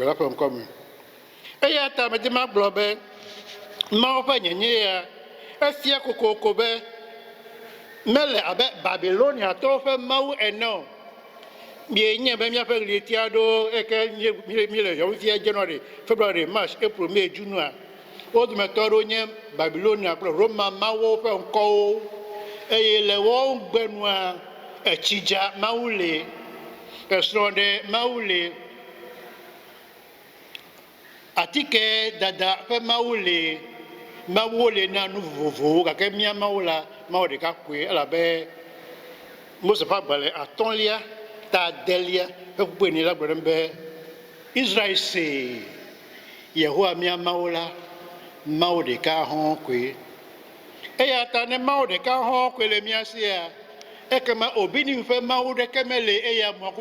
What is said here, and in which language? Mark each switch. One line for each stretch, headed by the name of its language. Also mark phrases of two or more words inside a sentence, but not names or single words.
Ewe: la ƒe ŋkɔ me eya ta mede magblɔ be mawu ƒe nyenye ya efia kokoko be mele abe babiloniatɔwo ƒe mawu ene o mienye be míaƒe ɣleti aɖewo eke mi le yɔvifia
English: january february march april may
Ewe: junua wo dometɔ aɖewo nye babilonia kple roma mawo ƒe ŋkɔwo eye le woawo gbenua etsidza mawu le esrɔ̃ɖe mawu le atike dada ƒe mawu le mawuwo le na nu vovovowo gake mía mawu la mawu ɖeka koe elabe mose ƒe agbalẽ atɔ̃lia ta adelia ƒe ƒuƒoenyi la gblɔ ɖem be israel se yehowa mía mawu la mawu ɖeka hɔ̃ koe eya ta ne mawu ɖeka hɔ̃ koe le mía sia ekema obinim ƒe mawu ɖeke mele eye amuaku